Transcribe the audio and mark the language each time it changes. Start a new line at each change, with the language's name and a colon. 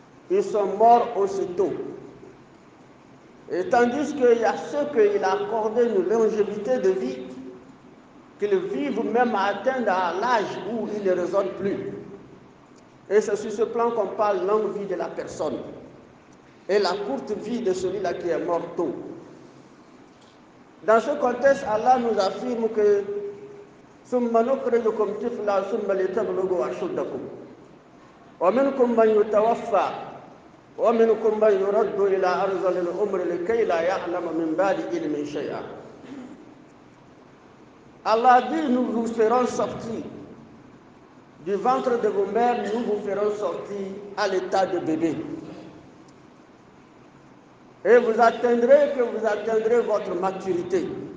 French: Ils sont morts aussitôt. Et tandis qu'il y a ceux qu'il a accordé une longévité de vie, qu'ils vivent même à atteindre à l'âge où ils ne raisonnent plus. Et c'est sur ce plan qu'on parle de longue vie de la personne et la courte vie de celui-là qui est mort tôt. Dans ce contexte, Allah nous affirme que
Arabic: ثم نخرجكم طفلا ثم لتبلغوا أشدكم ومنكم من يتوفى ومنكم من يرد إلى أرذل العمر لكي لا يعلم من بعد علم شيئا.
French: Allah dit, nous vous ferons sortir du ventre de vos mères, nous vous ferons sortir à l'état de bébé. Et vous atteindrez votre maturité.